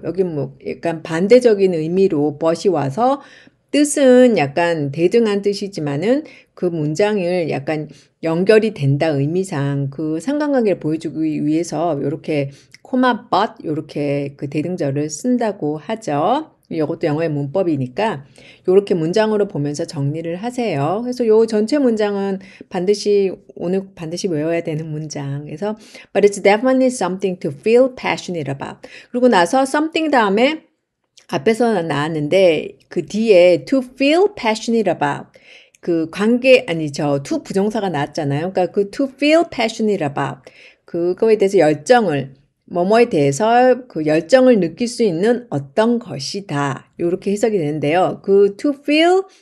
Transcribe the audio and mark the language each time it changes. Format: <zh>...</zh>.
<ko>여기 뭐 약간 반대적인 의미로 but이 와서 뜻은 약간 대등한 뜻이지만은 그 문장을 약간 연결이 된다 의미상 그 상관관계를 보여주기 위해서 이렇게 코마 but 이렇게 그 대등절을 쓴다고 하죠. 이것도 영어의 문법이니까 이렇게 문장으로 보면서 정리를 하세요. 그래서 요 전체 문장은 오늘 반드시 외워야 되는 문장. 그래서</ko> <en>but it's definitely something to feel passionate about.</en> <ko>그리고 나서 something 다음에 앞에서 나왔는데 그 뒤에</ko> <en>to feel passionate about</en> <ko>그 to 부정사가 나왔잖아요. 그러니까 그</ko> <en>to feel passionate about</en> <ko>그거에 대해서 뭐뭐에 대해서 그 열정을 느낄 수 있는 어떤 것이다. 이렇게 해석이 되는데요. 그</ko> <en>to feel</en>